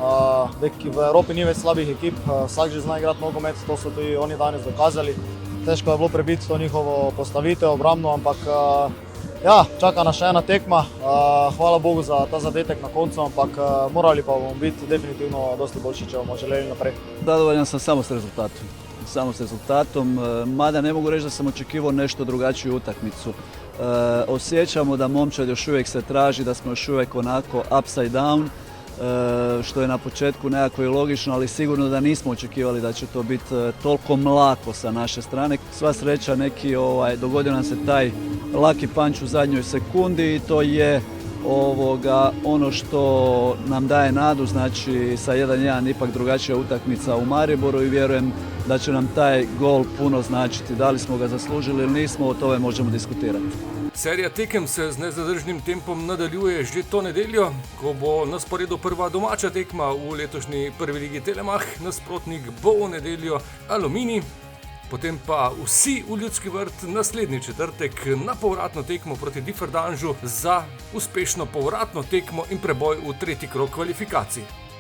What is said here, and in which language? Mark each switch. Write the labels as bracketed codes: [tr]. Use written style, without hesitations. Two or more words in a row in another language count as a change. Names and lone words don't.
[sl] V Evropi ni več slabih ekip, vsak že zna igrati nogomet, to so tudi oni danes dokazali. Težko je bilo prebiti to njihovo postavitev obrambno, ampak ja, čaka nas še ena tekma. Hvala Bogu za ta zadetek na koncu, ampak morali pa bomo biti definitivno dosti boljši, če bomo želeli naprej. [hr] Zadovoljan sam samo s rezultatom, mada ne mogu reći da sam očekivao nešto drugačiju utakmicu. Osjećamo da momčad još uvijek se traži, da smo još uvijek onako [en] upside down, [hr] što je na početku nekako i logično, ali sigurno da nismo očekivali da će to biti toliko mlako sa naše strane. Sva sreća dogodio nam se taj laki punch u zadnjoj sekundi i to je ono što nam daje nadu, znači sa 1-1 ipak drugačija utakmica u Mariboru i vjerujem da će nam taj gol puno značiti. Da li smo ga zaslužili ili nismo, o tome možemo diskutirati. [sl] Serija tekem se z nezadržnim tempom nadaljuje že to nedeljo, ko bo na sporedu prva domača tekma v letošnji prvi ligi Telemach. Nasprotnik bo v nedeljo Aluminij. potem pa vsi v Ljudski vrt naslednji četrtek na povratno tekmo proti Differdanžu za uspešno povratno tekmo in preboj v tretji krog kvalifikacij.